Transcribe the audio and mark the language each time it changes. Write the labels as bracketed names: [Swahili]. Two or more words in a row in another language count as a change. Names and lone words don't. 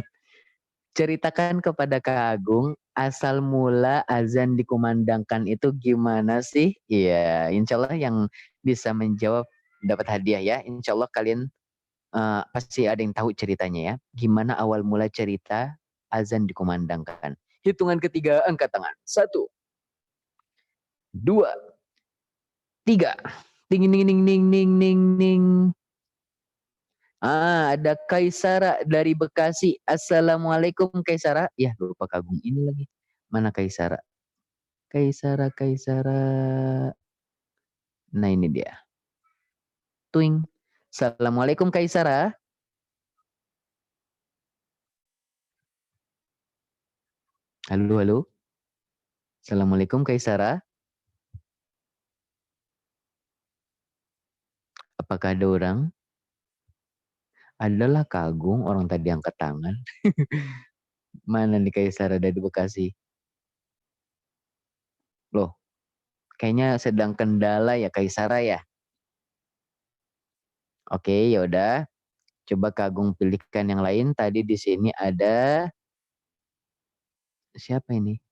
[Indonesian] Ceritakan kepada Kak Agung asal mula azan dikumandangkan itu gimana sih? Iya, [Arabic] إن شاء الله [Indonesian] yang bisa menjawab dapat hadiah ya. [Arabic] إن شاء الله [Indonesian] kalian pasti ada yang tahu ceritanya ya. Gimana awal mula cerita azan dikumandangkan. Hitungan ketiga, angkat tangan. 1, 2, 3. Ting ning ning ning ning ning ning. Ada Kaisara dari Bekasi. Assalamualaikum Kaisara. Ya, lupa Kagung ini lagi. Mana Kaisara? Kaisara. Nah, ini dia. Tuing. Assalamualaikum Kaisara. Halo. Assalamualaikum Kaisara. Apakah ada orang? Adalah Kagung, orang tadi angkat tangan. Mana nih Kaisara dari Bekasi? Loh, kayaknya sedang kendala ya Kaisara ya. Oke, yaudah. Coba Kagung pilihkan yang lain. Tadi di sini ada siapa ini?